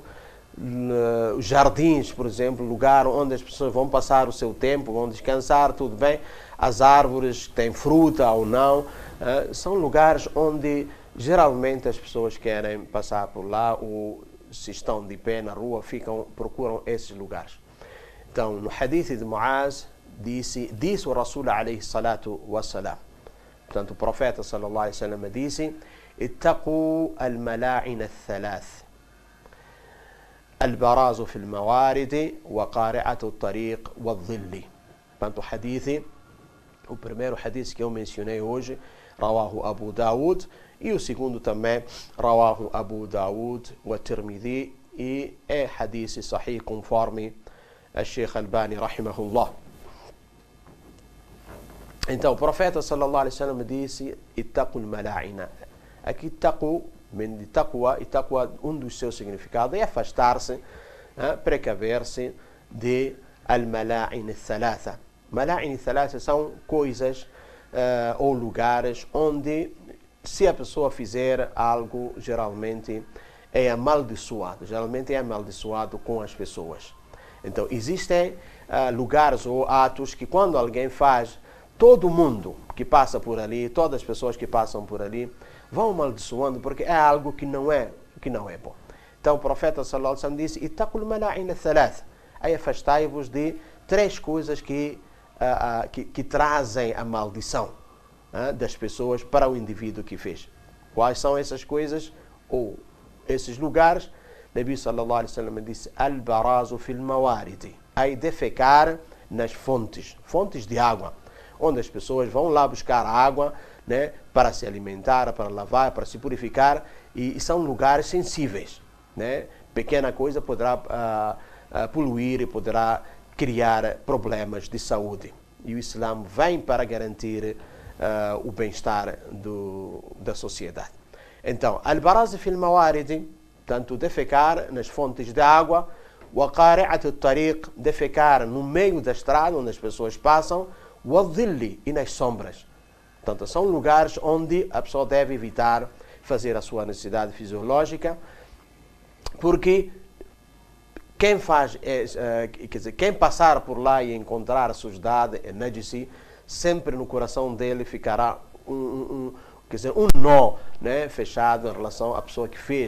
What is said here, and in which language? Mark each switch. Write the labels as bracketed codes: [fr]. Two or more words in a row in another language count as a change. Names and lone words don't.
[pt] Os jardins, por exemplo, lugar onde as pessoas vão passar o seu tempo, vão descansar, tudo bem. As árvores têm fruta ou não, são lugares onde Geralmente as pessoas querem passar por lá ou se estão de pé na rua, procuram esses lugares. Então, no hadith de Muaz, disse o Rasul [ar] عليه الصلاة والسلام. [pt] Portanto, o profeta [ar] صلى الله عليه وسلم disse: "اتقوا الملاعن الثلاث. البراز في الموارد وقارعة الطريق والظل." [pt] Portanto, o primeiro hadith que eu mencionei hoje, [ar] رواه أبو داود, [pt] e o segundo também, [ar] رواه أبو داود والترمذي, [pt] e é [ar] حديث صحيح [pt] conforme a Sheikh Albani rahimahullah. Então, o profeta [ar] صلى الله عليه وسلم disse: "اتقوا الملاعن." [pt] Aqui, taqwa, um dos seus significados é afastar-se, precaver-se de [ar] الملاعن الثلاثة. ملاعن ثلاثة [pt] são coisas ou lugares onde, se a pessoa fizer algo, geralmente é amaldiçoado. Geralmente é amaldiçoado com as pessoas. Então, existem lugares ou atos que, quando alguém faz, todo mundo que passa por ali, todas as pessoas que passam por ali, vão amaldiçoando, porque é algo que não é bom. Então, o profeta [ar] صلى الله عليه وسلم disse: "اتقوا الملاعن الثلاث." [pt] Aí afastai-vos de três coisas que trazem a maldição das pessoas para o indivíduo que fez. Quais são essas coisas ou esses lugares? [ar] النبي صلى الله عليه وسلم disse: "البراز في الموارد." [pt] Aí defecar nas fontes de água, onde as pessoas vão lá buscar água, né, para se alimentar, para lavar, para se purificar, e são lugares sensíveis, né? Pequena coisa poderá poluir e poderá criar problemas de saúde. E o Islã vem para garantir o bem-estar da sociedade. Então, [ar] البراز في الموارد, [pt] tanto defecar nas fontes de água, [ar] وقارعة الطريق, [pt] defecar no meio da estrada onde as pessoas passam, [ar] والظل, [pt] e nas sombras. Portanto, são lugares onde a pessoa deve evitar fazer a sua necessidade fisiológica, porque quem passar por lá e encontrar a sujidade, najisi, sempre no coração dele ficará um nó, né, fechado em relação à pessoa que fez.